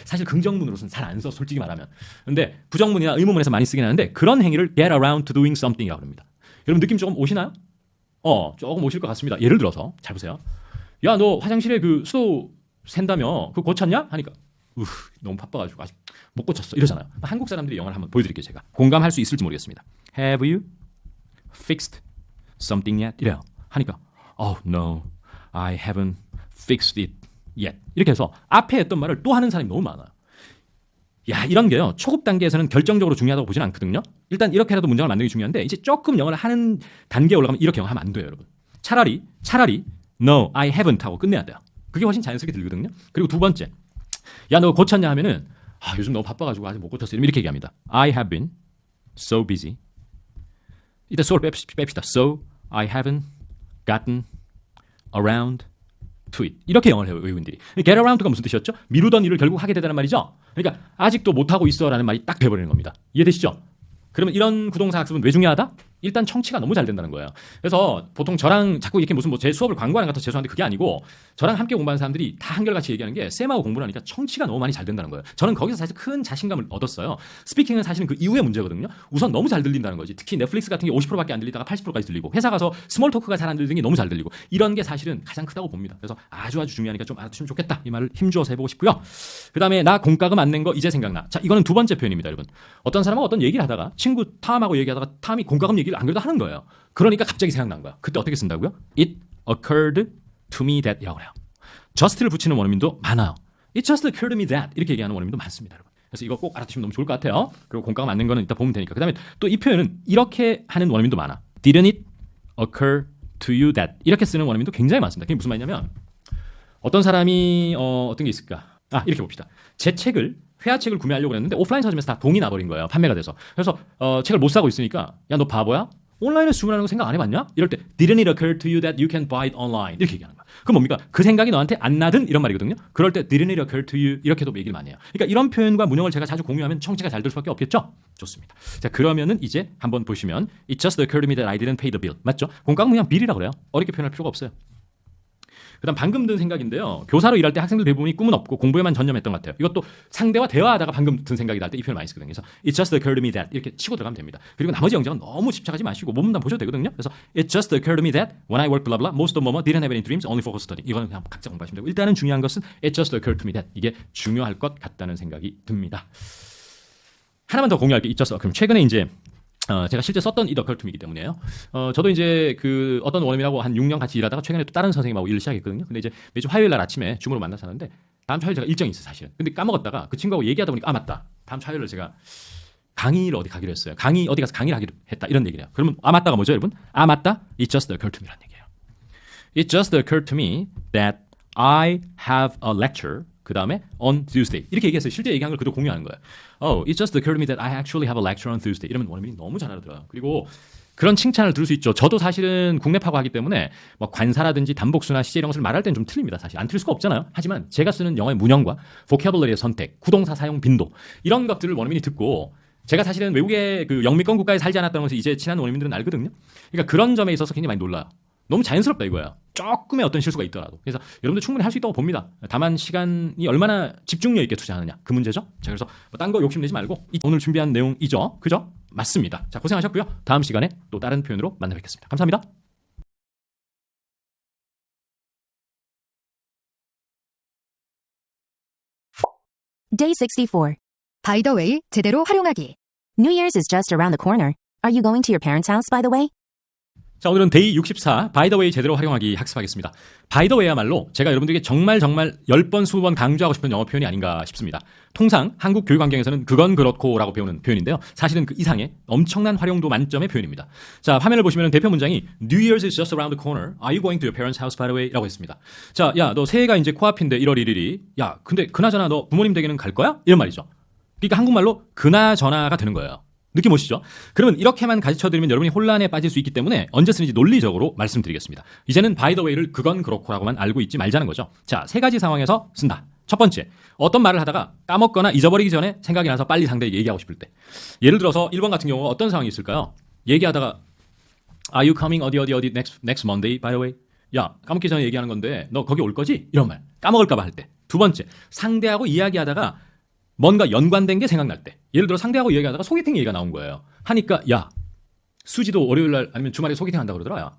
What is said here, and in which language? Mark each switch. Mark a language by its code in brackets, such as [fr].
[ko] 사실 긍정문으로서는 잘 안 써, 솔직히 말하면. 근데 부정문이나 의문문에서 많이 쓰긴 하는데 그런 행위를 [en] get around to doing something [ko] 이라고 합니다. 여러분 느낌 조금 오시나요? 조금 오실 것 같습니다. 예를 들어서 잘 보세요. 야, 너 화장실에 그 수도 샌다며 그거 고쳤냐? 하니까 너무 바빠가지고 아직 못 고쳤어 이러잖아요. 한국 사람들이 영어를 한번 보여드릴게요. 제가 공감할 수 있을지 모르겠습니다. [en] Have you fixed something yet? [ko] 이래요. 하니까 [en] Oh no, I haven't fixed it yet. [ko] 이렇게 해서 앞에 했던 말을 또 하는 사람이 너무 많아요. 야, 이런 게요. 초급 단계에서는 결정적으로 중요하다고 보지는 않거든요. 일단 이렇게라도 문장을 만드는 게 중요한데 이제 조금 영어를 하는 단계에 올라가면 이렇게 영어하면 안 돼요, 여러분. 차라리 [en] No, I haven't [ko] 하고 끝내야 돼요. 그게 훨씬 자연스럽게 들거든요. 그리고 두 번째, 야, 너 고쳤냐 하면은 요즘 너무 바빠가지고 아직 못 고쳤어요. 이렇게 얘기합니다. [en] I have been so busy. [ko] 이따 so를 뺍시다. [en] So I haven't gotten around to it. [ko] 이렇게 영어를 해요, 외국인들이. get around가 무슨 뜻이었죠? 미루던 일을 결국 하게 되다는 말이죠. 그러니까 아직도 못하고 있어라는 말이 딱 돼버리는 겁니다. 이해되시죠? 그러면 이런 구동사 학습은 왜 중요하다? 일단 청취가 너무 잘 된다는 거예요. 그래서 보통 저랑 자꾸 이렇게 무슨 제 수업을 광고하는 것 같아서 죄송한데 그게 아니고 저랑 함께 공부하는 사람들이 다 한결같이 얘기하는 게 쌤하고 공부를 하니까 청취가 너무 많이 잘 된다는 거예요. 저는 거기서 사실 큰 자신감을 얻었어요. 스피킹은 사실은 그 이후의 문제거든요. 우선 너무 잘 들린다는 거지. 특히 넷플릭스 같은 게 50%밖에 안 들리다가 80%까지 들리고 회사 가서 스몰 토크가 잘 안 들리는 게 너무 잘 들리고 이런 게 사실은 가장 크다고 봅니다. 그래서 아주 중요하니까 좀 알아두시면 좋겠다. 이 말을 힘주어서 해보고 싶고요. 그 다음에 나 공과금 안 낸 거 이제 생각나. 자, 이거는 두 번째 표현입니다, 여러분. 어떤 사람하고 어떤 얘기를 하다가 친구 탐하고 얘기하다가 탐이 공과금 얘기를 안 그래도 하는 거예요. 그러니까 갑자기 생각난 거야. 그때 어떻게 쓴다고요? [en] It occurred to me that [ko] 이라고 해요. just를 붙이는 원어민도 많아요. [en] It just occurred to me that [ko] 이렇게 얘기하는 원어민도 많습니다, 여러분. 그래서 이거 꼭 알아두시면 너무 좋을 것 같아요. 그리고 공과가 맞는 거는 이따 보면 되니까. 그 다음에 또 이 표현은 이렇게 하는 원어민도 많아. [en] Didn't it occur to you that [ko] 이렇게 쓰는 원어민도 굉장히 많습니다. 그게 무슨 말이냐면 어떤 사람이 어떤 게 있을까? 이렇게 봅시다. 제 책을 회화책을 구매하려고 했는데 오프라인 서점에서 다 동이 나버린 거예요. 판매가 돼서. 그래서 책을 못 사고 있으니까 야, 너 바보야? 온라인에서 주문하는 거 생각 안 해봤냐? 이럴 때 [en] Didn't it occur to you that you can buy it online? [ko] 이렇게 얘기하는 거야. 그럼 뭡니까? 그 생각이 너한테 안 나든 이런 말이거든요. 그럴 때 [en] Didn't it occur to you? [ko] 이렇게도 얘기를 많이 해요. 그러니까 이런 표현과 문형을 제가 자주 공유하면 청취가 잘 될 수밖에 없겠죠? 좋습니다. 자, 그러면은 이제 한번 보시면 [en] It just occurred to me that I didn't pay the bill. [ko] 맞죠? 공과금 그냥 빌이라고 그래요. 어렵게 표현할 필요가 없어요. 그다음 방금 든 생각인데요. 교사로 일할 때 학생들 대부분이 꿈은 없고 공부에만 전념했던 것 같아요. 이것도 상대와 대화하다가 방금 든 생각이다 할 때 이 표현 많이 쓰거든요. 그래서 [en] It just occurred to me that [ko] 이렇게 치고 들어가면 됩니다. 그리고 나머지 영장은 너무 집착하지 마시고 몸담 보셔도 되거든요. 그래서 [en] It just occurred to me that when I worked blah blah most of them didn't have any dreams only focus study. [ko] 이거는 그냥 각자 공부하시면 되고 일단은 중요한 것은 [en] It just occurred to me that [ko] 이게 중요할 것 같다는 생각이 듭니다. 하나만 더 공유할게요. It just 그럼 최근에 이제 제가 실제 썼던 이 occurred 때문이에요. 저도 이제 그 어떤 원어민하고 한 6년 같이 일하다가 최근에 또 다른 선생님하고 일을 시작했거든요. 근데 이제 매주 화요일 날 아침에 줌으로 만나서 하는데 다음 주 화요일 제가 일정이 있어요, 사실은. 근데 까먹었다가 그 친구하고 얘기하다 보니까 맞다. 다음 주 화요일에 제가 강의를 어디 가기로 했어요. 어디 가서 강의를 하기로 했다. 이런 얘기를 해요. 그러면 맞다가 뭐죠, 여러분? 맞다. [en] It just occurred to me [ko] 라는 얘기예요. [en] It just occurred to me that I have a lecture [ko] 그 다음에 [en] on Tuesday [ko] 이렇게 얘기했어요. 실제 얘기한 걸 그도 공유하는 거예요. [en] It just occurred to me that I actually have a lecture on Tuesday. [ko] 이러면 원어민이 너무 잘 알아들어요. 그리고 그런 칭찬을 들을 수 있죠. 저도 사실은 국내파고 하기 때문에 뭐 관사라든지 단복수나 시제 이런 것을 말할 때는 좀 틀립니다. 사실 안 틀릴 수가 없잖아요. 하지만 제가 쓰는 영어의 문형과 vocabulary의 선택, 구동사 사용 빈도 이런 것들을 원어민이 듣고 제가 사실은 외국의 그 영미권 국가에 살지 않았다는 것을 이제 친한 원어민들은 알거든요. 그러니까 그런 점에 있어서 굉장히 많이 놀라요. 너무 자연스럽다 이거예요. 조금의 어떤 실수가 있더라도. 그래서 여러분들 충분히 할 수 있다고 봅니다. 다만 시간이 얼마나 집중력 있게 투자하느냐. 그 문제죠. 자, 그래서 딴 거 욕심내지 말고 오늘 준비한 내용이죠. 그죠? 맞습니다. 자, 고생하셨고요. 다음 시간에 또 다른 표현으로 만나 뵙겠습니다. 감사합니다. [en] Day 64. By the way, [ko] 제대로 활용하기. [en] New Year's is just around the corner. Are you going to your parents' house, by the way? [ko] 자, 오늘은 데이 64 By the way 제대로 활용하기 학습하겠습니다. By the way야말로 제가 여러분들에게 정말 10번 20번 강조하고 싶은 영어 표현이 아닌가 싶습니다. 통상 한국 교육 환경에서는 그건 그렇고라고 배우는 표현인데요. 사실은 그 이상의 엄청난 활용도 만점의 표현입니다. 자, 화면을 보시면 대표 문장이 [en] New Year's is just around the corner. Are you going to your parents' house by the way? [ko] 라고 했습니다. 자, 야, 너 새해가 이제 코앞인데 1월 1일이. 야, 근데 그나저나 너 부모님 댁에는 갈 거야? 이런 말이죠. 그러니까 한국말로 그나저나가 되는 거예요. 느낌 오시죠? 그러면 이렇게만 가르쳐드리면 여러분이 혼란에 빠질 수 있기 때문에 언제 쓰는지 논리적으로 말씀드리겠습니다. 이제는 by the way를 그건 그렇고라고만 알고 있지 말자는 거죠. 자, 세 가지 상황에서 쓴다. 첫 번째, 어떤 말을 하다가 까먹거나 잊어버리기 전에 생각이 나서 빨리 상대에게 얘기하고 싶을 때. 예를 들어서 1번 같은 경우가 어떤 상황이 있을까요? 얘기하다가 [en] Are you coming [ko] 어디 [en] next Monday by the way? [ko] 야, 까먹기 전에 얘기하는 건데 너 거기 올 거지? 이런 말. 까먹을까 봐 할 때. 두 번째, 상대하고 이야기하다가 뭔가 연관된 게 생각날 때. 예를 들어 상대하고 얘기하다가 소개팅 얘기가 나온 거예요. 하니까 야, 수지도 월요일날 아니면 주말에 소개팅 한다고 그러더라.